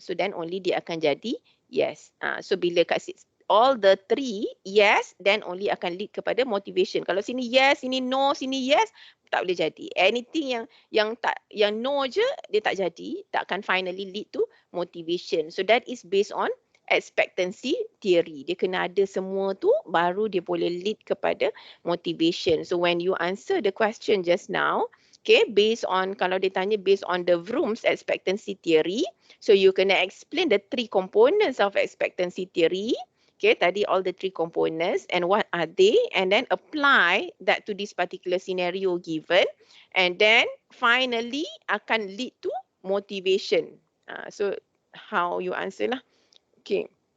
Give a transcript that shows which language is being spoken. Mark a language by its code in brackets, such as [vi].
[en] So then only [ms] dia akan jadi [en] yes. So [ms] bila kasih [en] all the three yes, then only akan lead kepada motivation. [ms] Kalau sini yes, sini no, sini yes, tak boleh jadi. Anything yang no je, dia tak jadi, tak akan finally [en] lead to motivation. So that is based on expectancy theory. [ms] Dia kena ada semua tu baru dia boleh [en] lead [ms] kepada motivation. [en] So when you answer the question just now, okay, based on, [ms] kalau dia tanya [en] based on the Vroom's expectancy theory, so you kena explain the 3 components of expectancy theory. Okay, tadi all the 3 components and what are they, and then apply that to this particular scenario given, and then finally akan lead to motivation. So how you answer lah. Okay.